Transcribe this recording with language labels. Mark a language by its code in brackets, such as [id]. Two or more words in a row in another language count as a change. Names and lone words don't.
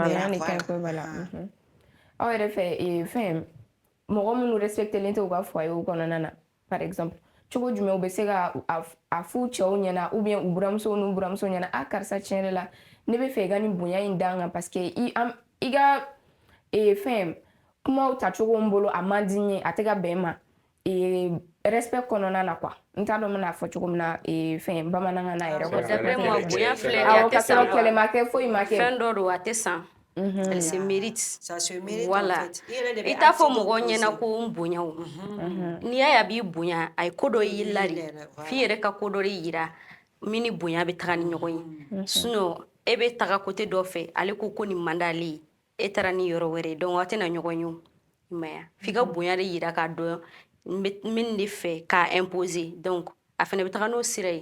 [bm] aw yɛrɛ fɛ fɛn mɔgɔ minnu respectelen tɛ u ka foyer kɔnɔna na [fr] par exemple [bm] cogo jumɛn u bɛ se ka a f'u cɛw ɲɛna [fr] ou bien [bm] u buramuso n'u buramuso ɲɛna a karisa tiɲɛ yɛrɛ la ne bɛ fɛ i ka nin bonya in d'an kan [fr] parce que [bm] i ka fɛn kumaw tacogo n bolo a man di n ye a tɛ ka bɛn ma respect kɔnɔna na quoi n t'a dɔn n bɛna fɔ cogo min na fɛn bamanankan na yɛrɛ [fr] d'après moi [bm] bonya filɛ a tɛ san kɛlɛ ma kɛ foyi ma kɛ fɛn dɔ don a tɛ san [fr] elle se mérite ça se mérite voilà en fait [bm] i t'a fɔ mɔgɔ ɲɛna ko n bonya o n'i y'a ye a b'i bonya a ye ko dɔ y'i la de f'i yɛrɛ ka ko dɔ de yira min ni bonya bɛ taga ni ɲɔgɔn ye sinon e bɛ taga côté dɔ fɛ ale ko nin man d'ale ye e taara ni yɔrɔ wɛrɛ donc aw tɛna ɲɔgɔn ye o i m'a ye f'i ka bonya de yira k'a dɔn min de fɛ k'a imposer donc a fana bɛ taga n'o sira ye